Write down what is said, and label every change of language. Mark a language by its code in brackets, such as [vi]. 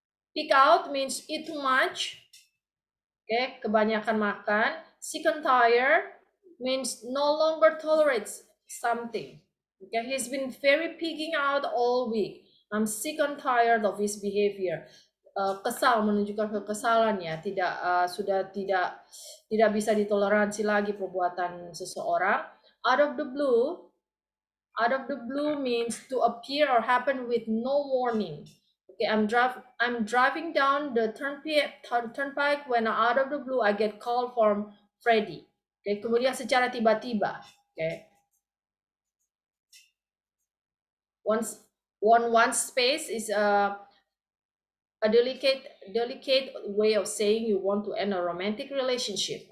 [en] Pick out means eat too much. Okay, [id] kebanyakan makan. [en] Sick and tired means no longer tolerates something. Okay, he's been very picking out all week. I'm sick and tired of his behavior. [id] Kesal menunjukkan kekesalan ya, sudah tidak bisa ditoleransi lagi perbuatan seseorang. [en] Out of the blue, out of the blue means to appear or happen with no warning. Okay, I'm driving down the turnpike when out of the blue I get call from Freddy. Okay, [id] kemudian secara tiba-tiba. [en] Okay, one space is a delicate way of saying you want to end a romantic relationship.